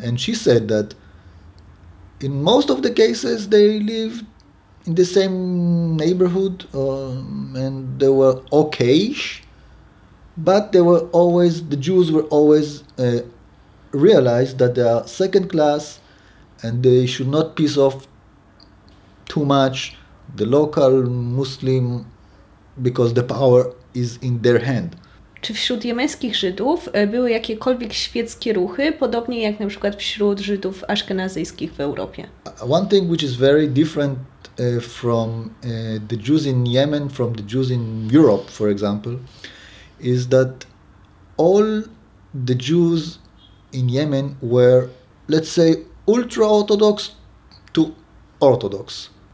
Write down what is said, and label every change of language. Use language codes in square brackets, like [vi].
[en] And she said that in most of the cases they lived in the same neighborhood, and they were okay-ish, but they were always, the Jews were always realized that they are second class and they should not piss off too much the local Muslim, because the power is in their hand. [pl] Czy wśród jemeńskich Żydów były jakiekolwiek świeckie ruchy, podobnie jak na przykład wśród Żydów Aszkenazyjskich w Europie? [en] One thing which is very different from the Jews in Yemen, from the Jews in Europe, for example, is that all the Jews in Yemen were, let's say, ultra-Orthodox to Orthodox.